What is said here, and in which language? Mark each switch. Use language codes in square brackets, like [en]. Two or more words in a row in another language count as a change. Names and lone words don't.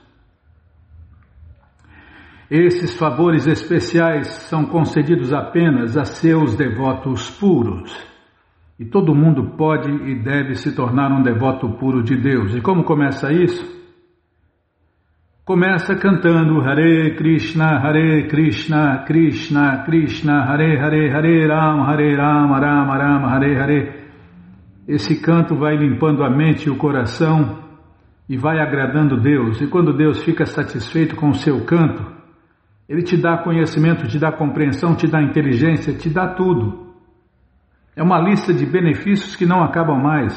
[pt] Esses favores especiais são concedidos apenas a seus devotos puros. E todo mundo pode e deve se tornar um devoto puro de Deus. E como começa isso? Começa cantando [sa] Hare Krishna, Krishna Krishna, Hare Rama, Rama Rama, Hare Hare. [pt] Esse canto vai limpando a mente e o coração, e vai agradando Deus. E quando Deus fica satisfeito com o seu canto, Ele te dá conhecimento, te dá compreensão, te dá inteligência, te dá tudo. É uma lista de benefícios que não acabam mais.